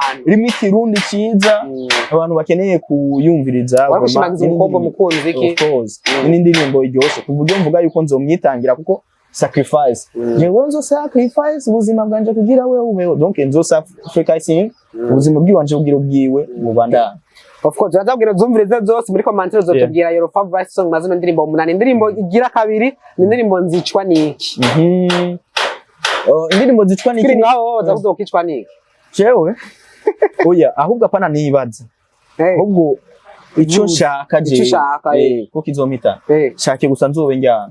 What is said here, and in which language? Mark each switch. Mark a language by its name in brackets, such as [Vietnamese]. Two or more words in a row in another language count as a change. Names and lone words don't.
[Rundi] irimo Kirundi ciza abantu bakeneye kuyumviriza, wabishimagiza umukobwa mukunzi iki. Ni indirimbo iryoshe kuvuga mvuga yuko nzomyitangira kuko sacrifice jewe nzo sacrifice ubuzima bwanje kugira wewe, donc nzo sacrificing ubuzima bwiwanje kugira ubwiwe mu bandana. [English] Of course [Rundi] azabwira zumvirize zose muri commentaire zotubwira [English] your favorite song [Rundi] mazino ndirimbo 8. Indirimbo igira kabiri ni indirimbo nzicwa niki. indirimbo zicwa kiri ngaho baza kuzokicwa niki jewe oya ahubwo apana nibaza ahubwo ico nshaka je ko kizompita shake gusa nzobe njyana